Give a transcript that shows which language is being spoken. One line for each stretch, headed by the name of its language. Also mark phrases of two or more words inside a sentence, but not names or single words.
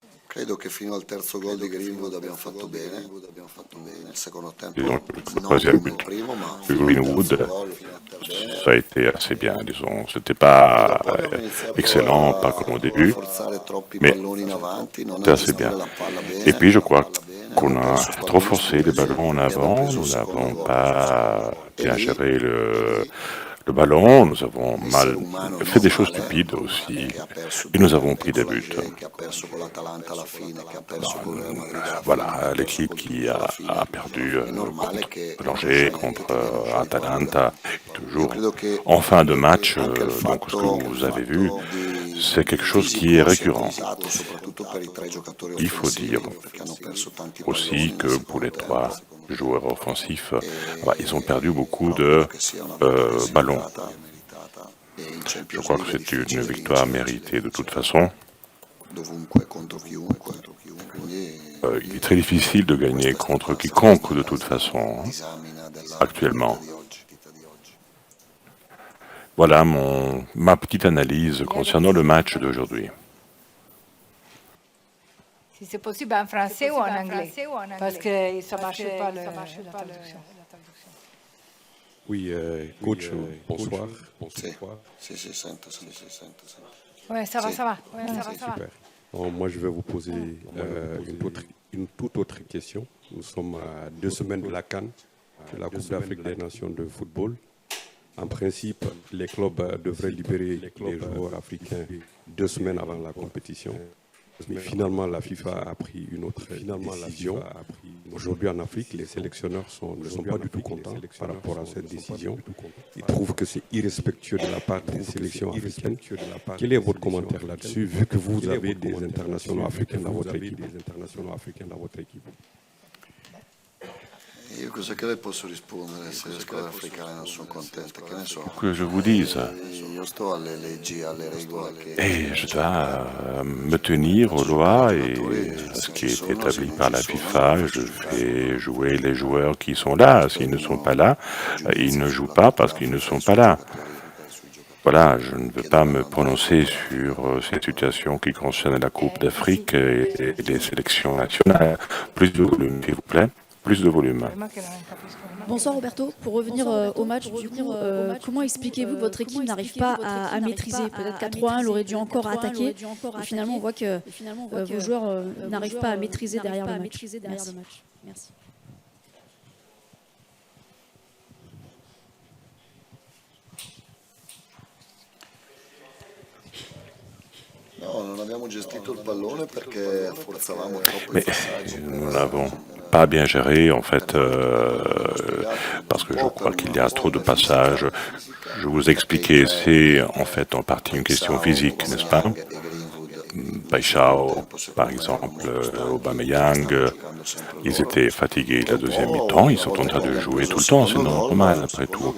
Italian: Credo che fino al terzo gol di Greenwood abbiamo fatto bene. Nel secondo tempo
French: Disons que le
Italian: non
French: troisième
Italian: come il
French: but
Italian: primo, ma
French: de
Italian: fino al terzo
French: Greenwood,
Italian: gol fino a bene.
French: ça a été assez bien, disons. C'était
Italian: Poi
French: pas
Italian: dopo abbiamo iniziato
French: excellent, pas
Italian: a
French: comme au début,
Italian: forzare troppi
French: mais
Italian: palloni in avanti, non a
French: c'était assez
Italian: gestire
French: bien.
Italian: la palla
French: Et
Italian: bene.
French: puis je crois qu'on
Italian: Abbiamo
French: a
Italian: perso
French: trop
Italian: palloni
French: forcé les
Italian: sbocchi
French: ballons en
Italian: e abbiamo
French: avant,
Italian: preso il
French: nous
Italian: secondo
French: n'avons
Italian: gol.
French: pas
Italian: E
French: bien
Italian: lì,
French: géré le ballon, nous avons
Italian: l'essere
French: mal
Italian: umano
French: fait des choses
Italian: normale
French: stupides aussi,
Italian: che ha perso
French: et nous
Italian: 2
French: avons pris
Italian: con
French: des
Italian: la
French: buts.
Italian: che ha perso con l'Atalanta alla fine, che ha perso con il Real Madrid alla fine, che ha
French: Voilà,
Italian: perso
French: l'équipe
Italian: col
French: qui
Italian: Tutti alla
French: a
Italian: fine.
French: perdu
Italian: È normale
French: contre
Italian: che
French: Angers,
Italian: inconsciamente
French: contre
Italian: ti viene un po' di paura.
French: Atalanta,
Italian: Io
French: toujours
Italian: credo che
French: en fin de match.
Italian: anche il
French: Donc ce que
Italian: fatto
French: vous avez vu,
Italian: di
French: c'est quelque chose qui est
Italian: fisico sia
French: récurrent.
Italian: contato soprattutto per i 3 giocatori
French: Il faut
Italian: offensivi,
French: dire
Italian: perché hanno perso tanti
French: aussi
Italian: palloni nel
French: que pour
Italian: secondo
French: les trois
Italian: tempo.
French: joueurs offensifs, ils ont perdu beaucoup
Italian: Però
French: de
Italian: credo che sia una vittoria sia
French: ballons.
Italian: meritata e in
French: Je
Italian: Champions
French: crois que
Italian: League è
French: c'est une
Italian: difficile
French: victoire
Italian: vincere
French: méritée de toute façon.
Italian: dovunque contro chiunque. Quindi
French: Il est très difficile de gagner contre quiconque de toute façon,
Italian: disamina della
French: actuellement.
Italian: partita di oggi.
French: Voilà ma petite analyse concernant le match d'aujourd'hui. Si c'est possible en français ou en anglais, parce que ça ne marche pas la traduction. Oui, coach, bonsoir.
Italian: Sì, sento.
French: Oui, ça va,
Italian: Sì.
French: ça va. Super. Alors, moi, je vais vous poser une toute autre question. Nous sommes à 2 semaines de la CAN, de la Coupe d'Afrique des Nations de football. En principe, les clubs devraient libérer les joueurs africains 2 semaines avant la compétition. Mais finalement, la FIFA a pris une autre décision. Aujourd'hui, en Afrique, les sélectionneurs ne sont pas du tout contents par rapport à cette décision. Ils trouvent que c'est irrespectueux de la part des sélections africaines. Quel est votre commentaire là-dessus, vu que vous avez des internationaux africains dans votre équipe?
Italian: Io cosa che le posso rispondere se le squadre africane non sono contente? Che ne so?
French: Que je vous dise,
Italian: Io sto alle leggi, alle regole che
French: et je dois me tenir aux lois et à ce qui est établi par la FIFA. Je fais jouer les joueurs qui sont là. S'ils ne sont pas là, ils ne jouent pas parce qu'ils ne sont pas là. Voilà, je ne veux pas me prononcer sur cette situation qui concerne la Coupe d'Afrique et les sélections nationales. Plus de volume, s'il vous plaît. Plus de volume. Bonsoir Roberto, pour revenir au match, comment expliquez-vous que votre équipe n'arrive pas à maîtriser? Peut-être qu'à 3-1, elle aurait dû encore attaquer, et finalement on voit que vos joueurs n'arrivent pas à maîtriser derrière le match. Merci.
Italian: No, non abbiamo gestito il pallone perché forzavamo troppo i
French: Mais
Italian: passaggi.
French: nous n'avons pas bien géré, en fait, parce que je crois qu'il y a trop de passages. Je vous expliquais, c'est en fait en partie une question physique, n'est-ce pas? Paixão, par exemple, Aubameyang, ils étaient fatigués la deuxième mi-temps, ils sont en train de jouer tout le temps, c'est normal après tout.